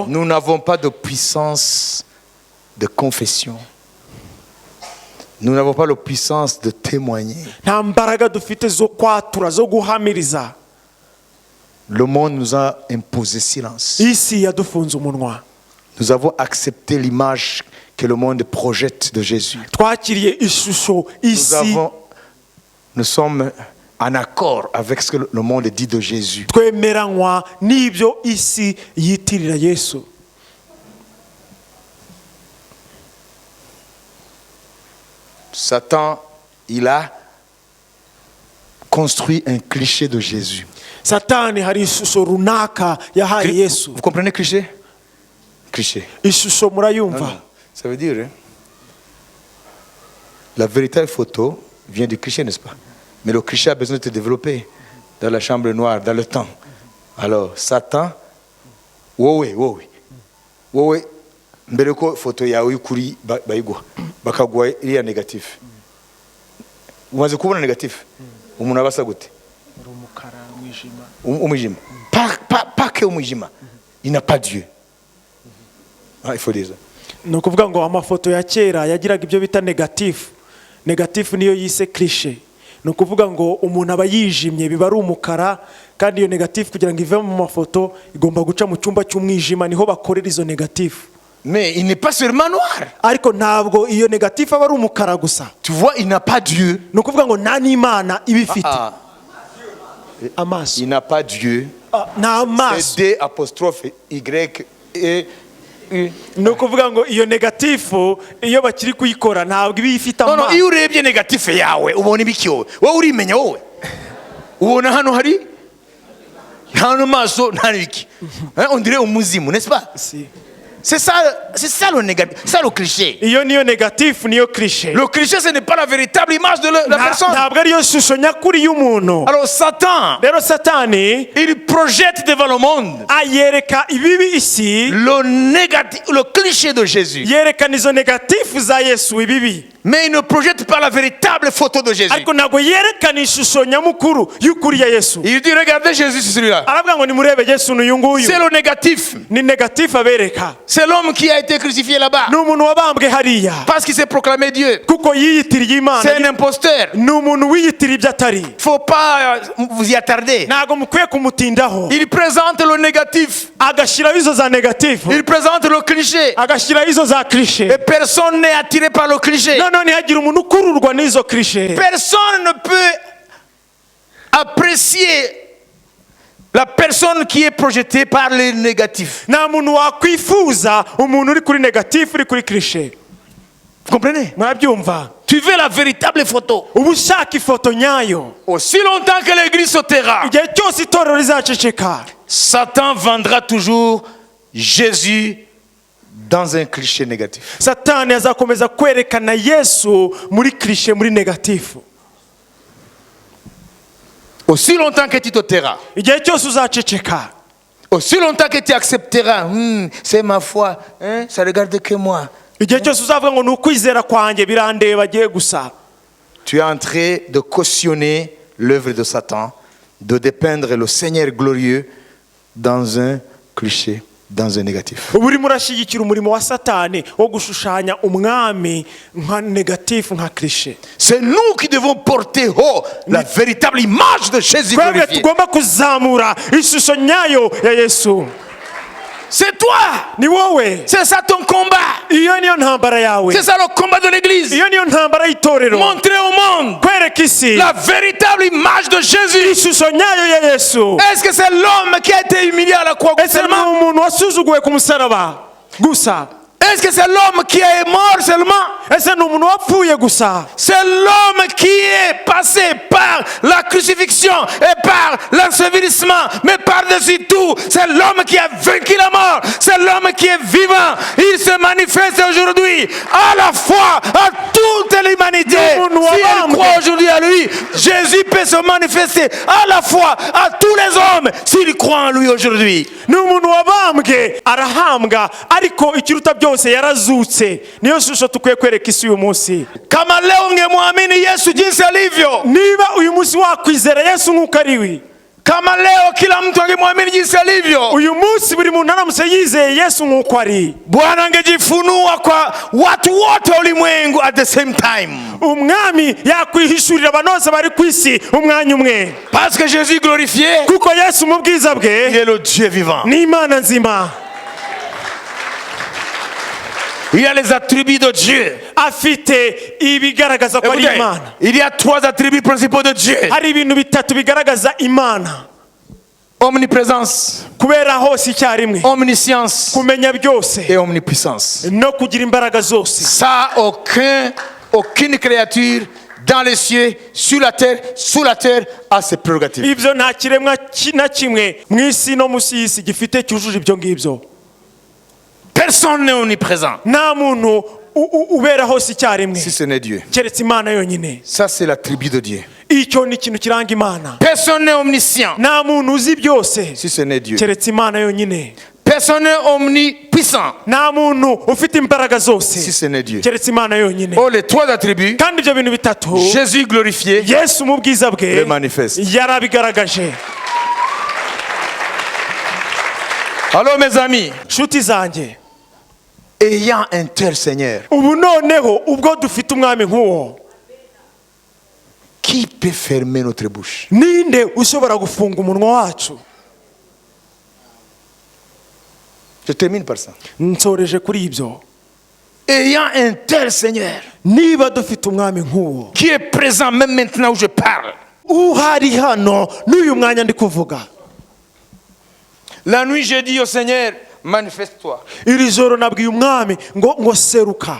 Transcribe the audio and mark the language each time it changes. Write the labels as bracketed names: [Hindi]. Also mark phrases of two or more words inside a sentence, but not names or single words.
[French] nous n'avons pas de puissance de confession. Nous n'avons pas la puissance de témoigner. [Kinyarwanda] nta mbaraga dufite zo kwatura, zo guhamiriza. [French] Le monde nous a imposé silence. [Kinyarwanda] isi yadufunze umunwa. [French] Nous avons accepté l'image que le monde projette de Jésus. [Kinyarwanda] twakiriye ishusho isi, [French] Nous sommes en accord avec ce que le monde dit de Jésus. [Kinyarwanda] twemeranywa n'ibyo isi yitirira Yesu. [French] Satan, il a construit un cliché de Jésus. [Kinyarwanda] satani hari ishusho runaka yahaye Yesu. [French] Vous comprenez cliché? Cliché. [Kinyarwanda] ishusho murayumva? [French] Ça veut dire, hein, la véritable photo vient du cliché, n'est-ce pas? Mais le cliché a besoin de se développer dans la chambre noire, dans le temps. Alors, Satan, [Kinyarwanda] wowe, mbere ko photo yawe y'ukuri bayiguha bakaguha iriya negatif. Umaze kubona negatif, umuntu abasa gute? Umwijima. [French] Pas que umwijima. Il n'a pas Dieu. Ah, il faut dire ça. [Kinyarwanda] ni ukuvuga ngo amafoto ya kera yagiraga ibyo bita negatifu. negatifu niyo yise cliché. ni ukuvuga ngo umuntu aba yijimye, biba ari umukara, kandi iyo negatifu kugira ngo ive mu mafoto igomba guca mu cyumba cy'umwijima, niho bakorera izo negatifu. [French] Mais il n'est pas seulement noir. [Kinyarwanda] ariko ntabwo iyo negatifu aba ari umukara gusa. [French] Tu vois, il n'a pas Dieu. [Kinyarwanda] ni ukuvuga ngo nta n'Imana iba ifite amaso. [French] Il n'a pas Dieu. [Kinyarwanda] nta maso. [French] C'est D''Y E. [Kinyarwanda] ni ukuvuga ngo iyo negatifu iyo bakiri kuyikora ntabwo iba ifite [French] Non, [Kinyarwanda] amaso. iyo urebye negatif yawe ubona ibiki wowe urimenya wowe ubona hano hari hano maso nta n'ibiki. [French] On dirait umuzimu, n'est-ce pas? Si. C'est ça le négatif, ça le cliché. [Kinyarwanda] iyo niyo negatifu niyo cliché. [French] Le cliché, ce n'est pas la véritable image de la personne. [Kinyarwanda] ntabwo ariyo shusho nyakuri y'umuntu. [French] Alors Satan, [Kinyarwanda] rero satani [French] il projette devant le monde [Kinyarwanda] ayereka ibibi isi, [French] le cliché de Jésus. [Kinyarwanda] yerekana izo negatifu za Yesu ibibi. [French] mais il ne projette pas la véritable photo de Jésus. [Kinyarwanda] ariko ntabwo yerekana ishusho nyamukuru y'ukuri ya Yesu. [French] Il dit regardez Jésus, c'est celui-là. [Kinyarwanda] aravuga ngo nimurebe Yesu n'uyu nguyu. [French] C'est le négatif. [Kinyarwanda] ni negatif abereka. [French] C'est l'homme qui a été crucifié là-bas. [Kinyarwanda] ni umuntu wabambwe hariya. [French] Parce qu'il s'est proclamé Dieu. [Kinyarwanda] kuko yiyitiriye Imana. [French] C'est un imposteur. [Kinyarwanda] ni umuntu wiyitiriye ibyo atari. [French] Faut pas vous y attarder. [Kinyarwanda] ntabwo mukwiye kumutindaho. [French] Il présente le négatif. [Kinyarwanda] agashyiraho izo za negatif. [French] Il présente le cliché. [Kinyarwanda] agashyiraho izo za cliché. [French] Et personne n'est attiré par le cliché. [Kinyarwanda] none ntihagire umuntu ukururwa n'izo cliché. [French] Personne ne peut apprécier la personne qui est projetée par les négatifs. [Kinyarwanda] nta muntu wakwifuza umuntu uri kuri negatif uri kuri cliché. [French] Vous comprenez? [Kinyarwanda] murabyumva? [French] Tu veux la véritable photo. [Kinyarwanda] uba ushaka ifoto nyayo. [French] Aussi longtemps que l'église se taira, [Kinyarwanda] igihe cyose itorero rizaceceka, [French] Satan vendra toujours Jésus dans un cliché négatif. [Kinyarwanda] satani azakomeza kwerekana Yesu muri cliché, muri negatifu. [French] Aussi longtemps que tu te tairas, [Kinyarwanda] igihe cyose uzaceceka, [French] aussi longtemps que tu accepteras, c'est ma foi, ça regarde que moi. [Kinyarwanda] igihe cyose uzavuga ngo ni ukwizera kwanjye birandeba agiye gusa, [French] Tu es en train de cautionner l'œuvre de Satan, de dépeindre le Seigneur glorieux dans un cliché, dans un négatif. [Kinyarwanda] uba urimo urashyigikira umurimo wa satani wo gushushanya umwami nka negatifu, nka cliché. [French] C'est nous qui devons porter haut la véritable image de Jésus [Kinyarwanda] twebwe [French] glorifié. [Kinyarwanda] tugomba kuzamura ishusho nyayo ya Yesu. [French] C'est toi. [Kinyarwanda] ni wowe. [French] C'est ça ton combat. [Kinyarwanda] iyo niyo ntambara yawe. [French] C'est ça le combat de l'église. [Kinyarwanda] iyo niyo ntambara y'itorero. [French] Montrer au monde [Kinyarwanda] kwereka isi [French] la véritable image de Jésus. [Kinyarwanda] ishusho nyayo ya Yesu. [French] Est-ce que c'est l'homme qui a été humilié à la croix [Kinyarwanda] ese ni [French] seulement? [Kinyarwanda] umuntu wasuzuguwe ku musaraba gusa? [French] Est-ce que c'est l'homme qui est mort seulement? [Kinyarwanda] ese ni umuntu wapfuye gusa? [French] C'est l'homme qui est passé par la crucifixion et par l'ensevelissement, mais par-dessus tout, c'est l'homme qui a vaincu la mort, c'est l'homme qui est vivant. Il se manifeste aujourd'hui à la fois à toute l'humanité. Si elle croit aujourd'hui à lui, Jésus peut se manifester à la fois à tous les hommes s'ils croient en lui aujourd'hui. [Kinyarwanda] ni umuntu wabambwe arahambwa, ariko ikiruta byose yarazutse. niyo shusho tukwiye kwereka isi uyu munsi. [Swahili] Kama leo ungemwamini Yesu jinsi alivyo, [Kinyarwanda] niba uyu munsi wakwizera Yesu nk'uko ariwe, [Swahili] kama leo kila mtu angemwamini jinsi alivyo, [Kinyarwanda] uyu munsi buri muntu aramutse yizeye Yesu nk'uko ari, [Swahili] Bwana angejifunua kwa watu wote ulimwengu [English] at the same time. [Kinyarwanda] umwami yakwihishurira abantu bose bari ku isi umwanya umwe. [French] Parce que Jésus glorifié, [Kinyarwanda] kuko Yesu mu bwiza [French] il [Kinyarwanda] bwe [French] est le Dieu vivant. [Kinyarwanda] ni Imana nzima. [French] Il a les attributs de Dieu. [Kinyarwanda] afite ibigaragaza ko ari [French] Écoutez, [Kinyarwanda] Imana. [French] il y a trois attributs principaux de Dieu. [Kinyarwanda] hari ibintu bitatu bigaragaza Imana: [French] Omniprésence, [Kinyarwanda] kubera hose icyarimwe, [French] omniscience [Kinyarwanda] kumenya byose, [French] et omnipuissance. [Kinyarwanda] no kugira imbaraga zose. [French] Ça, aucune créature dans les cieux, sur la terre, sous la terre, a ses prérogatives. [Kinyarwanda] ibyo nta kiremwa na kimwe mu isi no munsi y'isi gifite cyujuje ibyo ngibyo. [French] Personne n'est omniprésent [Kinyarwanda] nta muntu ubera hose icyarimwe [French] si ce n'est Dieu. [Kinyarwanda] keretse Imana yonyine. [French] Ça, c'est l'attribut de Dieu. [Kinyarwanda] icyo ni ikintu kiranga Imana. [French] Personne n'est omniscient [Kinyarwanda] nta muntu uzi byose [French] si ce n'est Dieu. [Kinyarwanda] keretse Imana yonyine. [French] Personne n'est omnipuissant [Kinyarwanda] nta muntu ufite imbaraga zose [French] si ce n'est Dieu. [Kinyarwanda] keretse Imana yonyine. [French] Oh, les trois attributs, [Kinyarwanda] kandi ibyo bintu bitatu [French] Jésus glorifié [Kinyarwanda] Yesu mu bwiza bwe [French] le manifeste. [Kinyarwanda] yarabigaragaje. [French] Alors mes amis, [Kinyarwanda] nshuti zanjye, [French] ayant un tel Seigneur, [Kinyarwanda] ubu noneho ubwo dufite umwami nk'uwo, [French] qui peut fermer notre bouche? [Kinyarwanda] ninde ushobora gufunga umunwa wacu? [French] Je termine par ça. [Kinyarwanda] nsoreje kuri ibyo. [French] Ayant un tel Seigneur, [Kinyarwanda] niba dufite umwami nk'uwo [French] qui est présent même maintenant où je parle. [Kinyarwanda] uhari hano n'uyu mwanya ndi kuvuga, [French] La nuit, j'ai dit au Seigneur, manifeste-toi. [Kinyarwanda] iri joro nabwiye umwami ngo seruka.